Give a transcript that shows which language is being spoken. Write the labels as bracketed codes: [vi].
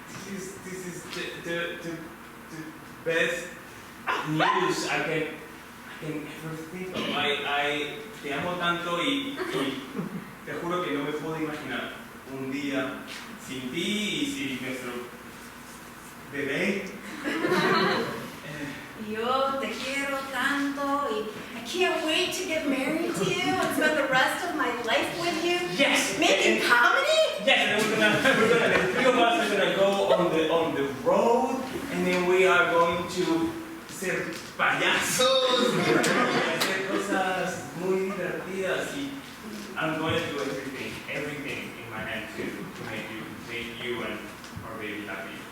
[en] This is the best news I can ever think of. [es] I te amo tanto y te juro que no me puedo imaginar un día sin ti y sin nuestro bebé. Yo te quiero tanto y [en] I can't wait to get married to you and spend the rest of my life with you. Yes! Making comedy? Yes, and the three of us are gonna go on the road, and then we are going to [es] ser payasos, y hacer cosas muy divertidas, y [en] I'm going to do everything in my hand to make you and our baby happy.